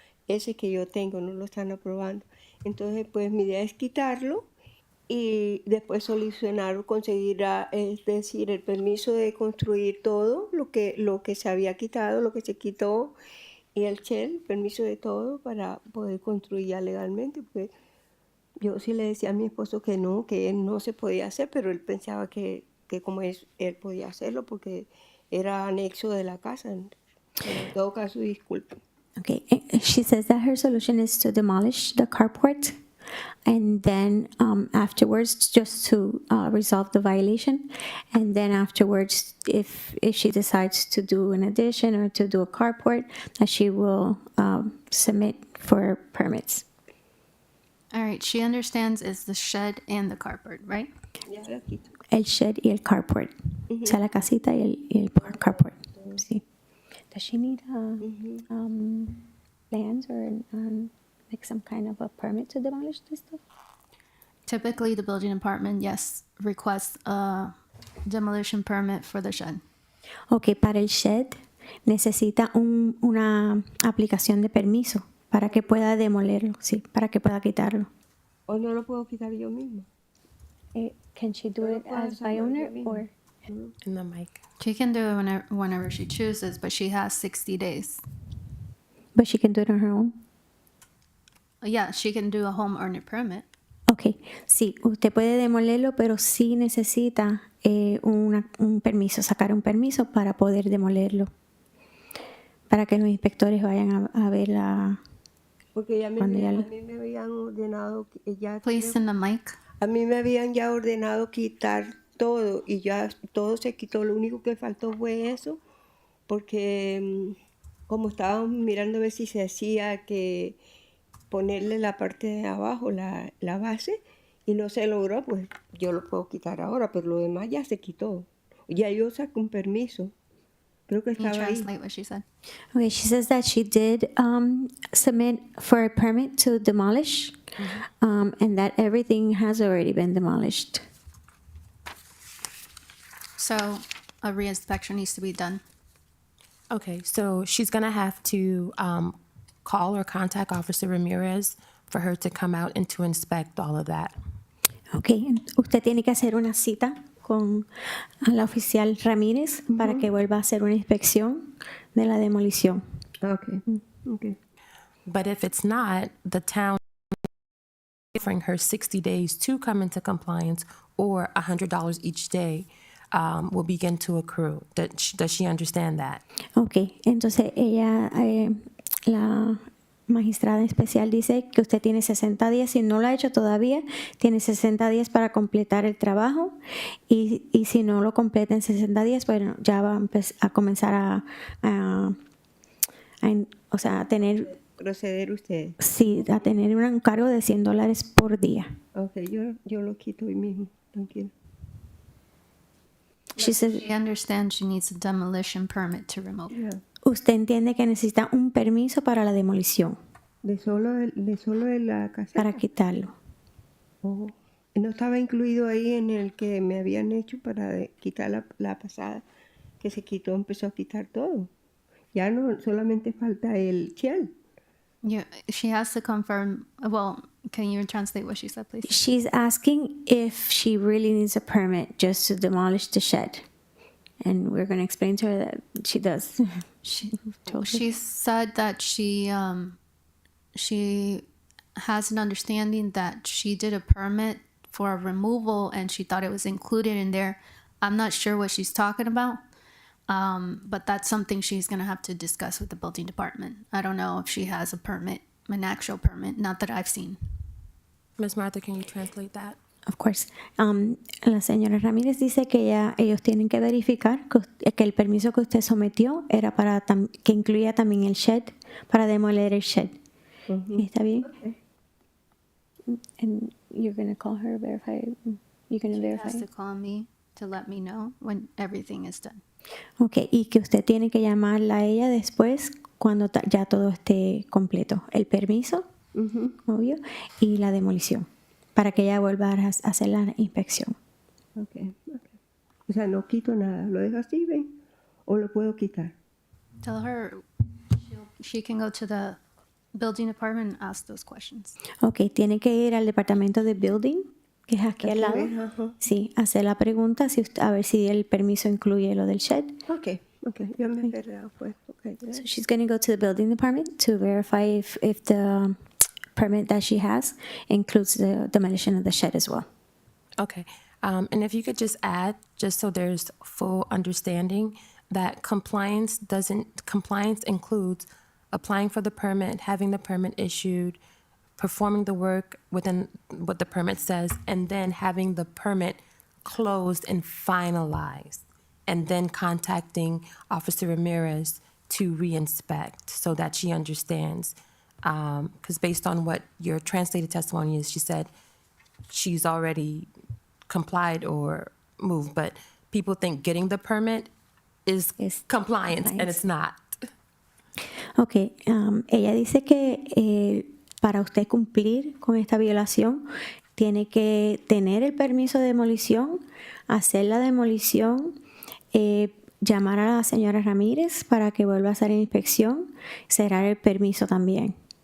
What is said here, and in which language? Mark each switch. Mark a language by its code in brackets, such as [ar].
[es] Ese que yo tengo no lo están aprobando. Entonces, pues mi idea es quitarlo y después solucionar o conseguir, es decir, el permiso de construir todo lo que se había quitado, lo que se quitó, y el shell, permiso de todo para poder construir ya legalmente. Pues yo sí le decía a mi esposo que no se podía hacer, pero él pensaba que como él podía hacerlo porque era anexo de la casa. En todo caso, disculpe. [en] Okay, she says that her solution is to demolish the carport and then afterwards just to resolve the violation, and then afterwards if she decides to do an addition or to do a carport, that she will submit for permits. All right, she understands it's the shed and the carport, right? [es] Ya lo quito. El shed y el carport, o sea, la casita y el carport. Sí. [en] Does she need plans or like some kind of a permit to demolish this stuff? Typically, the building department, yes, requests a demolition permit for the shed. [es] Ok, para el shed necesita una aplicación de permiso para que pueda demolerlo, sí, para que pueda quitarlo. ¿O no lo puedo quitar yo mismo? [en] Can she do it as by owner or? In the mic. She can do it whenever she chooses, but she has 60 days. But she can do it on her own? Yeah, she can do a homeowner permit. [es] Ok, sí, usted puede demolerlo, pero sí necesita un permiso, sacar un permiso para poder demolerlo, para que los inspectores vayan a ver Porque ya cuando ya a lo- mí me habían ordenado, [en] Please in the mic. [es] a mí me habían ya ordenado quitar todo y ya todo se quitó. Lo único que faltó fue eso, porque como estábamos mirando a ver si se hacía que ponerle la parte de abajo, la base, y no se logró, pues yo lo puedo quitar ahora, pero lo demás ya se quitó. Ya yo saqué un permiso. Creo que [en] Can you [es] estaba ahí. [en] translate what she said? Okay, she says that she did submit for a permit to demolish, and that everything has already been demolished. So a reinspection needs to be done. Okay, so she's gonna have to call or contact Officer Ramirez for her to come out and to inspect all of that. Okay, usted tiene que hacer una cita con la oficial Ramírez para que vuelva a hacer una inspección de la demolición. Okay. Okay. But if it's not, the town offering her 60 days to come into compliance or $100 each day will begin to accrue. Does she understand that? [es] Ok, entonces ella, la magistrada especial dice que usted tiene 60 días, si no lo ha hecho todavía, tiene 60 días para completar el trabajo y si no lo completa en 60 días, bueno, ya va a comenzar o sea, a tener, Proceder usted. sí, a tener un cargo de $100 por día. Okay, yo lo quito hoy mismo, tranquilo. [en] She says, She understands she needs a demolition permit to remove. Yeah. [es] usted entiende que necesita un permiso para la demolición, De solo de la casa. para quitarlo. Oh. No estaba incluido ahí en el que me habían hecho para quitar la pasada, que se quitó, empezó a quitar todo. Ya no, solamente falta el shell. [en] She has to confirm. Well, can you translate what she said, please? She's asking if she really needs a permit just to demolish the shed. And we're going to explain to her that she does. She said that she has an understanding that she did a permit for a removal and she thought it was included in there. I'm not sure what she's talking about, but that's something she's going to have to discuss with the building department. I don't know if she has a permit, an actual permit, not that I've seen. Ms. Martha, can you translate that? Of course. [es] La señora Ramírez dice que ellos tienen que verificar que el permiso que usted sometió era para que incluía también el shed, para demoler el shed. ¿Está bien? Okay. [en] And you're going to call her, verify. You're going to She verify. has to call me to let me know when everything is done. [es] Okay, y que usted tiene que llamarla a ella después cuando ya todo esté completo. El permiso, obvio, y la demolición, para que ella vuelva a hacer la inspección. Okay. O sea, no quito nada, lo dejo así, ¿ven? O lo puedo quitar. [en] Tell her she can go to the building department and ask those questions. [es] Okay, tiene que ir al departamento de building, que es aquí al lado. Ajá. Sí, hacer la pregunta a ver si el permiso incluye lo del shed. Okay. Yo me esperaba, pues. Okay. [en] So she's going to go to the building department to verify if the permit that she has includes the demolition of the shed as well. Okay. And if you could just add, just so there's full understanding, that compliance includes applying for the permit, having the permit issued, performing the work within what the permit says, and then having the permit closed and finalized, and then contacting Officer Ramirez to re-inspect so that she understands. Because based on what your translated testimony is, she said she's already complied or moved, but people think getting the permit is compliance, and it's not. [es] Okay, ella dice que para usted cumplir con esta violación tiene que tener el permiso de demolición, hacer la demolición, llamar a la señora Ramírez para que vuelva a hacer la inspección, cerrar el permiso también.